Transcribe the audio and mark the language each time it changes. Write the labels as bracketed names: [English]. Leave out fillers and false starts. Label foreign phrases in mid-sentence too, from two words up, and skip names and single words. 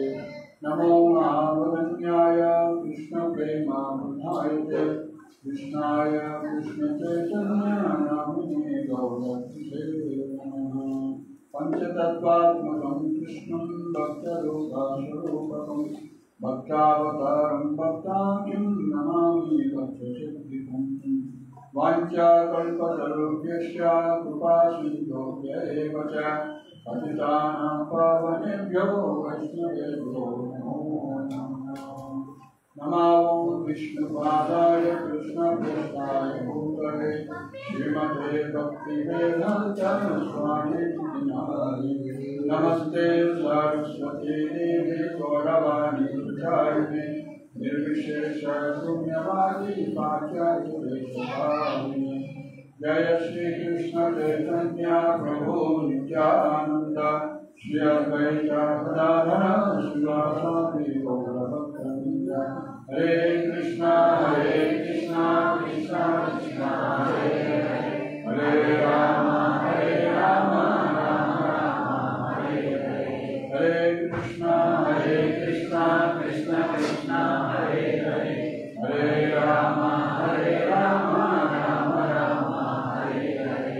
[Sanskrit] నమో మహావదన్యాయ కృష్ణ ప్రేమామృతాయ కృష్ణాయ కృష్ణ చైతన్య నామినే గౌరవే నమః. పంచతత్వాత్మకం కృష్ణం భక్తరూపస్వరూపకం భక్తావతారం భక్తాఖ్యం నమామి భక్తశక్తికం. వాంఛాకల్పతరుభ్యశ్చ కృపాసింధుభ్య ఏవ చ పతితానాం పావనేభ్యో వైష్ణవేభ్యో నమో నమః. నమో విష్ణుపాదాయ కృష్ణప్రస్థాయ భూతలే శ్రీమతే భక్తివేదాంత స్వామినిధి నమస్తే సరస్వతీ దేవి గౌరవాణి ప్రచారిణి నిర్విశేష శూన్యవాది పాశ్చాత్యదేశపాలిని. జయ శ్రీకృష్ణ చైతన్య ప్రభు నిత్యానంద శ్రీ అద్వైత గదాధర శ్రీవాసాది గౌరభక్తవృంద. హరే కృష్ణ కృష్ణ కృష్ణ హరే హరే రామ రామ రామ హరే హరే. హరే కృష్ణ కృష్ణ కృష్ణ హరే హరే హరే రామ రామ రామ హరే హరే.